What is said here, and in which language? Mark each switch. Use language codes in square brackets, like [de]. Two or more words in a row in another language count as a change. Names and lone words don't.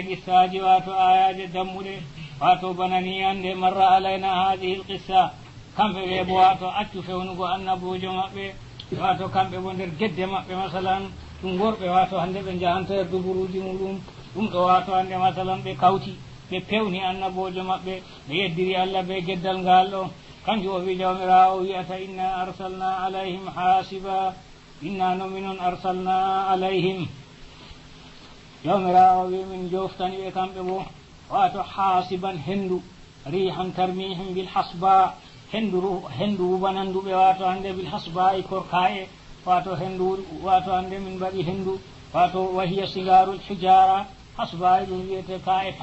[ff] qissaji wato ayaji dammuɗe wato banani hande [ar] مر علينا هذه القصة [ff] kamɓe ɓe bo wato accu fewnugo annabojo maɓɓe wato kamɓe bo nder gedde maɓɓe masalan ɗum worɓe wato hande ɓe jahanta er duburuji muɗum ɗum ɗo wato hande masalan ɓe kawti ɓe pewni annabojo maɓɓe ɓe yeddiri allah ɓe geddal ngal ɗo kanjum o wi jawmirawo wiyata [ar] إنا أرسلنا عليهم حاصبا [ff] inna no minon [ar] أرسلنا عليهم [ff] jawmirawo wi min joftani ɓe kamɓe bo wato hasiban hendu [ar] ريحا ترميهم بالحصباء [ff] hendu wubananduɓe wato hande bilhasba e korka e wato hendu wato hande min mbaɗi hendu wato [ar] وهي صغار الحجارة [ff] hasba e ɗum wiyete ka e